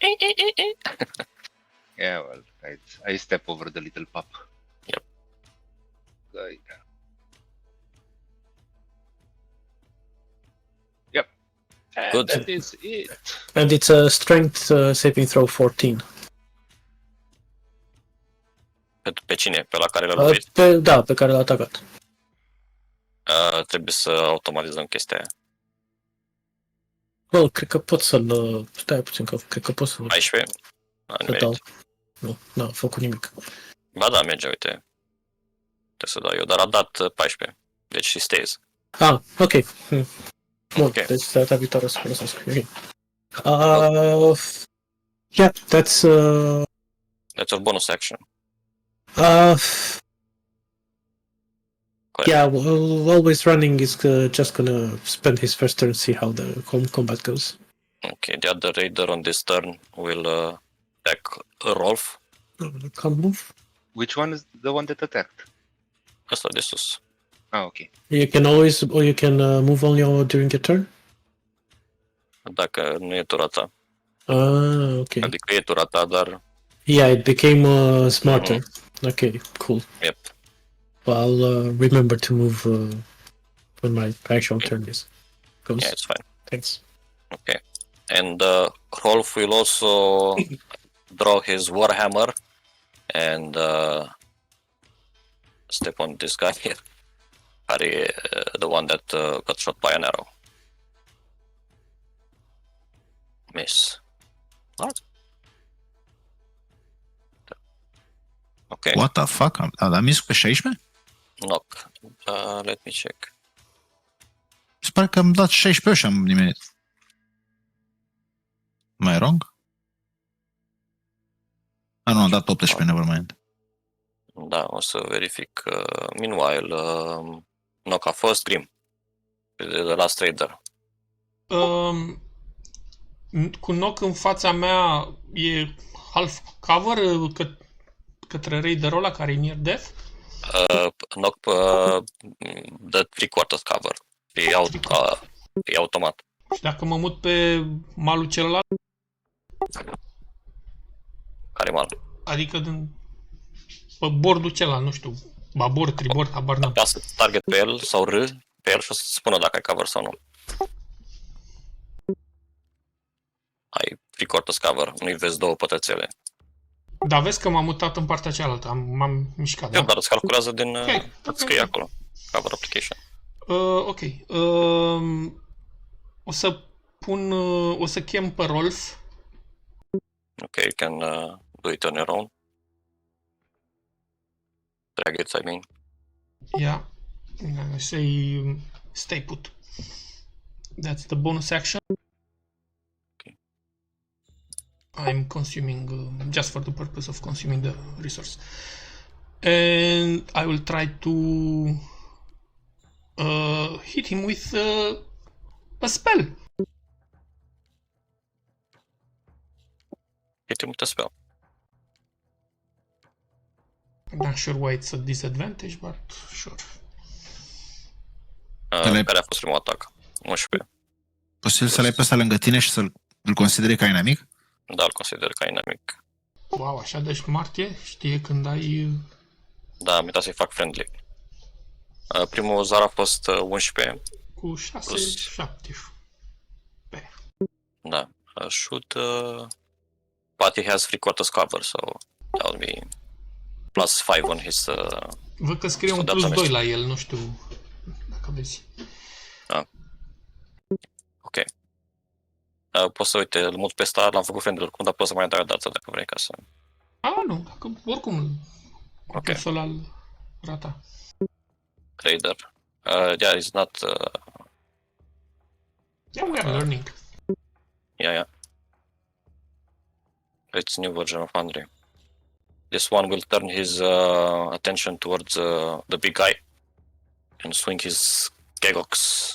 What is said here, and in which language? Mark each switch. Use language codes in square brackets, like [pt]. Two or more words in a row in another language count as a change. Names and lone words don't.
[en] Yeah, well, I step over the little pup. Yep. Right. Yep. And Good. that is it. And it's a strength saving throw 14. [ro] Pe cine? Pe la care l-a lovit? Pe care l-a atacat. Trebuie să automatizăm chestia aia. Well, cred că pot să-l... Stai puțin, că cred că pot să-l 14? să dau. Nu, n-a făcut nimic. Ba da, merge, uite. Trebuie să dau eu, dar a dat 14. [en] Deci he stays. [ro] Ah, ok. Bun, Ok. deci data viitoare o să folosesc. [en] Ok. Yeah, that's... That's your bonus action. Correct. Yeah, well, always running is just gonna spend his first turn, see how the combat goes. Okay, the other raider on this turn will attack Rolf. Can't move. Which one is the one that attacked? [ro] Asta de sus. [en] Ah, okay. You can always, or you can move only during your turn. [ro] Dacă nu e tura ta. [en] Ah, okay. [ro] Adică e tura ta, dar... [en] Yeah, it became smarter. Okay, cool. Yep. Well, I'll remember to move when my actual turn goes. Yeah, it's fine. Thanks. Okay. And Rolf will also draw his Warhammer and step on this guy here. Harry, the one that got shot by an arrow. Miss. What? Okay. What the fuck? [ro] Am mis pe 16? [en] Knock. Let me check. [ro] Se pare că am dat 16 și am nimerit. [en] Am I wrong? [ro] Ah, nu, am dat 18, nevermind. Da, o să verific. Meanwhile, Knock a fost Grim. [en] The last raider. [ro] Cu Nock în fața mea e [en] half cover [ro] către raiderul ăla care e [en] near death. Knock the 3/4 cover. [ro] E automat. Și dacă mă mut pe malul celălalt, Care mal? adică pe bordul celălalt, nu știu, babord, tribord, habar n-am. Apasă target pe el sau R pe el și o să spună dacă ai cover sau nu. Ai 3/4 cover, nu-i vezi două pătrățele. Da, vezi că m-am mutat în partea cealaltă, m-am mișcat, Eu, da? dar îți calculează din... Ok, îți scrie acolo. [en] Cover application. [ro] Ok. O să pun... o să chem pe Rolf. [en] Okay, you can do it on your own. Drag it, I mean. Yeah. I say stay put. That's the bonus action. Okay. I'm consuming just for the purpose of consuming the resource. And I will try to hit him with a spell. Hit him with a spell. I'm not sure why it's a disadvantage, but sure. [ro] Care a fost primul atac? 11. Posibil să le ai pe ăsta lângă tine și să-l consideri ca inamic? Da, îl consider ca inamic. Wow, așa de smart e? Știe când ai... Da, am uitat să-i fac friendly. Primul zar a fost 11. Cu 6, Plus. 7. Da. [en] Shoot. But he has 3/4 cover, so that will be plus 5 on his... [ro] Văd că scrie un Soldat plus amestec. 2 la el, nu știu dacă vezi. Ok. Poți să uite, îl mut pe star, l-am făcut friendly oricum, dar poți să mai dai o dată dacă vrei ca să... Nu, dacă oricum Ok. să l rata. Raider. [en] Yeah, it's not... Yeah, we are learning. Yeah. It's new version of Andre. This one will turn his attention towards the big guy and swing his Gegox.